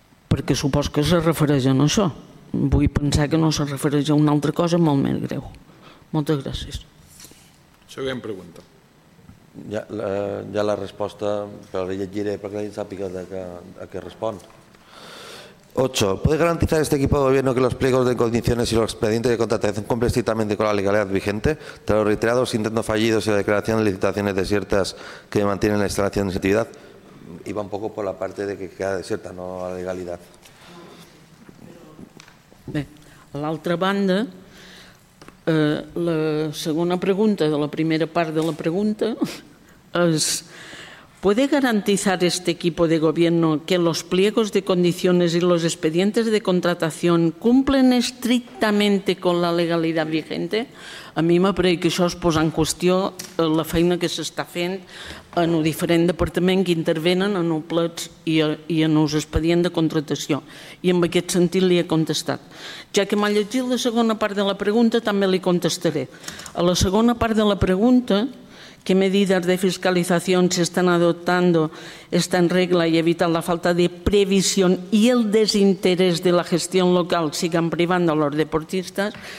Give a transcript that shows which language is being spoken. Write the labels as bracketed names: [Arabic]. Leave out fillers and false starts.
[Catalan] Perquè supos que se refereix a això. Vull pensar que no se refereix a una altra cosa molt més greu. Moltes gràcies. Següent pregunta. Ja la resposta, però la llegiré perquè la gent sàpiga a què respon. 8. [Spanish] ¿Puede garantizar este equipo de gobierno que los pliegos de condiciones y los expedientes de contratación cumplen estrictamente con la legalidad vigente tras los reiterados intentos fallidos y la declaración de licitaciones desiertas que mantienen la instalación en actividad? Iba un poco por la parte de que queda desierta, no la legalidad. [Catalan] Bé, a l'altra banda, la segona pregunta de la primera part de la pregunta és... [Spanish] ¿Puede garantizar este equipo de gobierno que los pliegos de condiciones y los expedientes de contratación cumplen estrictamente con la legalidad vigente? [Catalan] A mi m'apareix que això es posa en qüestió la feina que s'està fent en el diferent departament que intervenen en el plec i en els expedients de contratació. I en aquest sentit li he contestat. Ja que m'ha llegit la segona part de la pregunta, també li contestaré. A la segona part de la pregunta... [Spanish] ¿Qué medidas de fiscalización se están adoptando esta en regla y evitar la falta de previsión y el desinterés de la gestión local sigan privando a los deportistas?